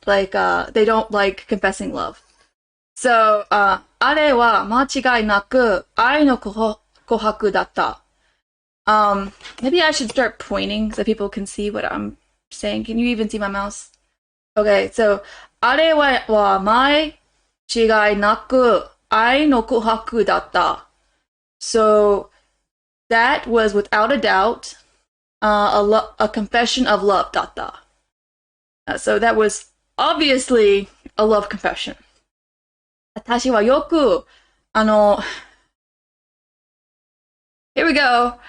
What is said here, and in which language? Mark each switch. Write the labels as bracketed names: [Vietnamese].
[English] Like, they don't like confessing love. [Japanese] So, あれは間違いなく愛の告白だった. [English] Maybe I should start pointing so people can see what I'm saying. Can you even see my mouse? [Japanese] Okay, so, あれは間違いなく愛の告白だった. [English] So, that was without a doubt a confession of love, dot dot. So that was obviously a love confession. [Japanese] 私はよく、 [English] here we go.